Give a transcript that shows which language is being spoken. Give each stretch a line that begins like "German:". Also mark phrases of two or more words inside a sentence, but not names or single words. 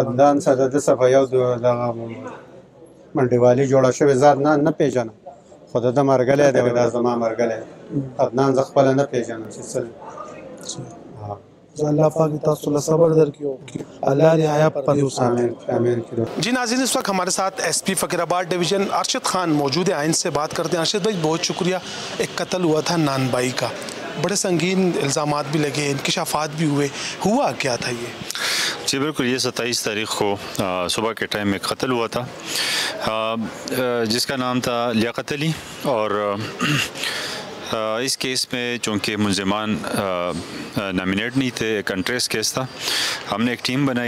Pashto: عدنان سره د ده څه په یو دغه منډیوالي جوړه شوې، زه عدنان نه پېژنم، خو د ده مرګلی دی، دا زما مرګلی دی. عدنان زه خپله نه پېژنم چې څه دی. اللہ پاک تاسو له صبر درکړي او الله دې حیا پر دې وساتي. آمین آمین.
Urdu: جی ناظرین، اس وقت ہمارے ساتھ ایس پی فقیر آباد ڈویژن ارشد خان موجود ہیں، آئین سے بات کرتے ہیں. ارشد بھائی بہت شکریہ. ایک قتل ہوا تھا نان بائی کا، بڑے سنگین الزامات بھی لگے، انکشافات بھی ہوئے، ہوا کیا تھا یہ؟ جی بالکل، یہ 27 تاریخ کو صبح کے ٹائم میں قتل ہوا تھا جس کا نام تھا لیاقت علی، اور اس کیس میں چونکہ ملزمان نامینیٹ نہیں تھے، ایک
English: untraced case
Urdu: تھا، ہم نے ایک ٹیم بنائی.